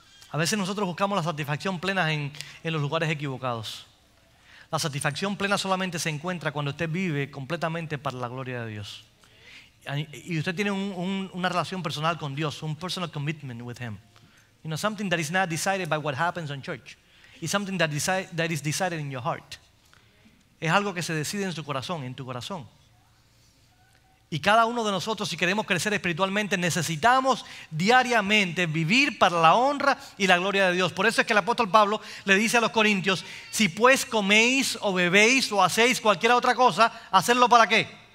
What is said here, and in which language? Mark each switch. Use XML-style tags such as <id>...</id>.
<es>A veces nosotros buscamos la satisfacción plena en los lugares equivocados. La satisfacción plena solamente se encuentra cuando usted vive completamente para la gloria de Dios. Y usted tiene una relación personal con Dios, un</es> <en>personal commitment with Him. Something that is not decided by what happens in church. It's something that is decided in your heart.</en> <es>Es algo que se decide en su corazón, en tu corazón. Y cada uno de nosotros, si queremos crecer espiritualmente, necesitamos diariamente vivir para la honra y la gloria de Dios. Por eso es que el apóstol Pablo le dice a los corintios, si pues coméis o bebéis o hacéis cualquier otra cosa, ¿hacerlo para qué?</es>